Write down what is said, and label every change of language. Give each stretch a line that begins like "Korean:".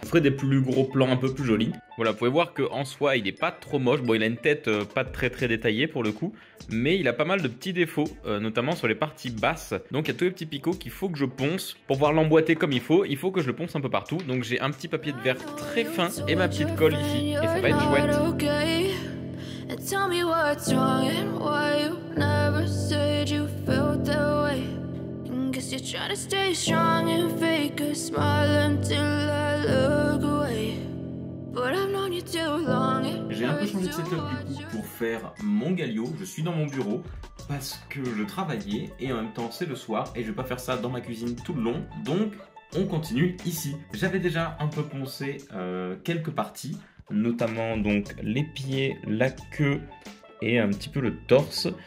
French: Je ferai des plus gros plans un peu plus jolis. Voilà, vous pouvez voir qu'en soi, il est pas trop moche. Bon, il a une tête pas très détaillée pour le coup, mais il a pas mal de petits défauts, notamment sur les parties basses. Donc il y a tous les petits picots qu'il faut que je ponce. Pour pouvoir l'emboîter comme il faut que je le ponce un peu partout. Donc j'ai un petit papier de verre très fin et ma petite colle ici, et ça va être chouette.
English: And tell me what's wrong and why you never said you felt that way. And guess you're trying to stay strong and fake a smile until I look away. But I've known you too long.
French: J'ai un peu changé de setup du coup pour faire mon Galio. Je suis dans mon bureau parce que je travaillais et en même temps c'est le soir et je vais pas faire ça dans ma cuisine tout le long. Donc on continue ici. J'avais déjà un peu poncé quelques parties, notamment donc les pieds, la queue et un petit peu le torse.